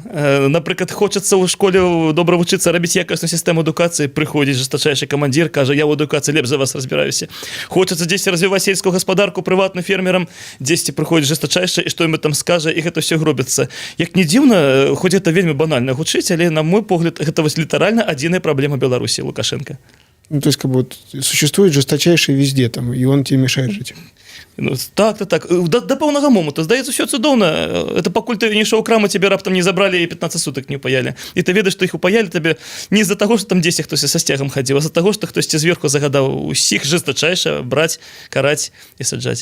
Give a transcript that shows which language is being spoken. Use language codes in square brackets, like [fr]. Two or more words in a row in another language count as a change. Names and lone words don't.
[be] Напрыклад, хочацца ў школе добра вучыцца, рабіць якасную сістэму адукацыі, прыходзіць жестачайшы камандзір, кажа, я ў адукацыі лепш за вас разбіраюся. Хочацца дзесьці развіваць сельскую гаспадарку прыватным фермерам, дзесьці прыходзіць жестачайшы, і што ім там скажа, і гэта ўсё гробіцца. Як не дзіўна, хоць гэта вельмі банальна гучыць, але, на мой погляд, гэта вось літаральна адзіная праблема Беларусі, Лукашенко. [ru] Ну, то есть, как бы, вот, существует жесточайший везде, там, и он тебе мешает жить. [be] Ну, так. Да пэўнага моманту. Здаецца, ўсё цудоўна. Это пакуль ты не ішоў у краму, тебе раптам не забралі і 15 сутак не упаялі. І ты ведаеш, што іх упаялі табе не з-за таго, што там дзесьці хтось са сцягам хадзіў, а з-за таго, што хтосьці зверху загадаў усіх жестачайша браць, караць і саджаць.